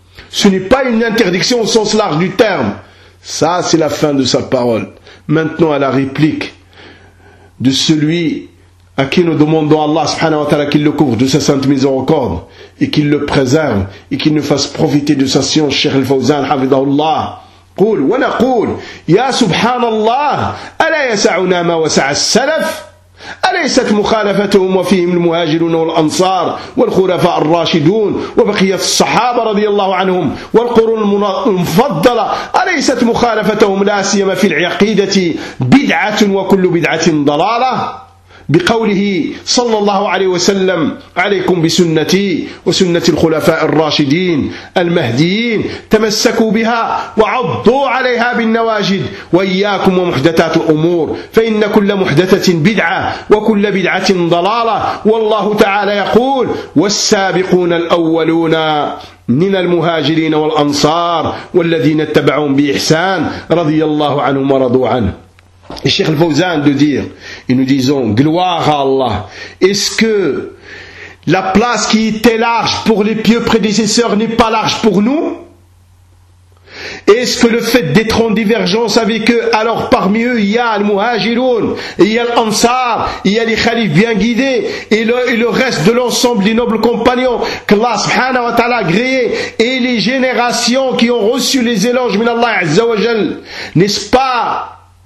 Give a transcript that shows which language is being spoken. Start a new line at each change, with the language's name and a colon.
French: Ce n'est pas une interdiction au sens large du terme. Ça, c'est la fin de sa parole. Maintenant à la réplique de celui à qui nous demandons Allah subhanahu wa ta'ala qu'il le couvre de sa sainte miséricorde et qu'il le préserve et qu'il nous fasse profiter de sa science, Cheikh Al-Fawzan, hafidhahullah.
Arabic: Qul wa naqul ya subhanallah ala yasa'una ma wasa'a as-salaf أليست مخالفتهم وفيهم المهاجرون والأنصار والخلفاء الراشدون وبقية الصحابة رضي الله عنهم والقرون المفضلة أليست مخالفتهم لا سيما في العقيدة بدعة وكل بدعة ضلالة بقوله صلى الله عليه وسلم عليكم بسنتي وسنة الخلفاء الراشدين المهديين تمسكوا بها وعضوا عليها بالنواجد وإياكم ومحدثات الأمور فإن كل محدثة بدعة وكل بدعة ضلالة والله تعالى يقول والسابقون الأولون من المهاجرين والأنصار والذين اتبعوهم بإحسان رضي الله عنهم ورضوا عنه.
French: Et Cheikh Al-Fawzan de dire, et nous disons, gloire à Allah, est-ce que la place qui était large pour les pieux prédécesseurs n'est pas large pour nous? Est-ce que le fait d'être en divergence avec eux, alors parmi eux il y a Al-Muhajiroun, il y a Al-Ansar, il y a les Khalifs bien guidés, et le reste de l'ensemble des nobles compagnons, qu'Allah subhanahu wa ta'ala agréé, et les générations qui ont reçu les éloges de Allah azza wa jal, n'est-ce pas